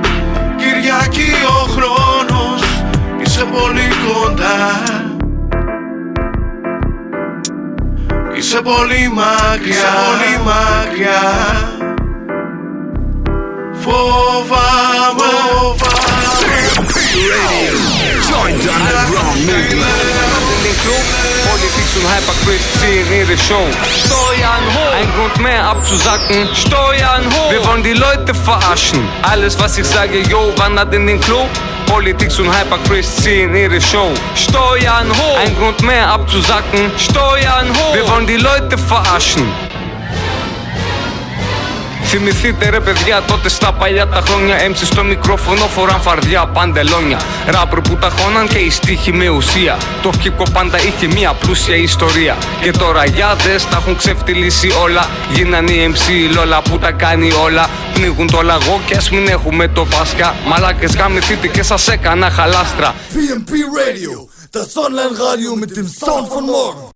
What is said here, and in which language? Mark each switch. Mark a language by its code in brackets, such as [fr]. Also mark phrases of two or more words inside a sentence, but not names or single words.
[el] Κυριακή ο χρόνος, είσαι πολύ κοντά. Είσαι πολύ μακριά, πολύ μακριά. Φοβάμαι, [en] PMP Radio, joint underground movement. [de] Politics und Hyperchristin, ihre Show. Steuern hoch, ein Grund mehr abzusacken. Steuern hoch, wir wollen die Leute verarschen. Alles was ich sage, yo, wandert in den Klo. Politics und Hyperchristin, ihre Show. Steuern hoch, ein Grund mehr abzusacken. Steuern hoch, wir wollen die Leute verarschen. [el] Θυμηθείτε ρε παιδιά τότε στα παλιά τα χρόνια. MC στο μικρόφωνο φοράν φαρδιά παντελόνια. Ράπρ που τα χώναν και η στίχη με ουσία. Το [en] hip hop [el] πάντα είχε μια πλούσια ιστορία. Και τώρα γιάδες τα έχουν ξεφτυλίσει όλα. Γίνανε οι MC λόλα που τα κάνει όλα. Πνίγουν το λαγό και ας μην έχουμε το Πάσχα. Μαλάκες γαμηθείτε και σας έκανα χαλάστρα. [de] PMP Radio, das Online-Radio mit dem Sound von morgen.